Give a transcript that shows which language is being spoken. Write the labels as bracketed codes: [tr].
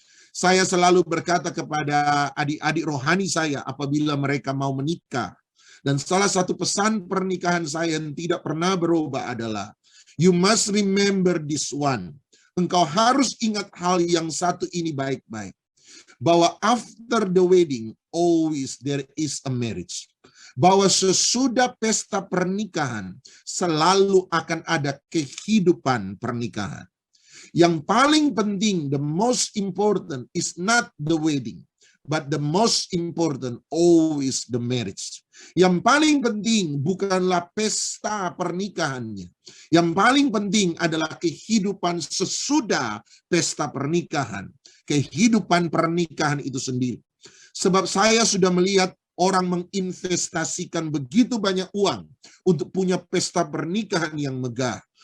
[id] Saya selalu berkata kepada adik-adik rohani saya apabila mereka mau menikah. Dan salah satu pesan pernikahan saya yang tidak pernah berubah adalah, [en] you must remember this one. [id] Engkau harus ingat hal yang satu ini baik-baik. [en] Bahwa after the wedding, always there is a marriage. [id] Bahwa sesudah pesta pernikahan, selalu akan ada kehidupan pernikahan. Yang paling penting, [en] the most important is not the wedding, but the most important always the marriage. [id] Yang paling penting bukanlah pesta pernikahannya. Yang paling penting adalah kehidupan sesudah pesta pernikahan. Kehidupan pernikahan itu sendiri. Sebab saya sudah melihat orang menginvestasikan begitu banyak uang untuk punya pesta pernikahan yang megah.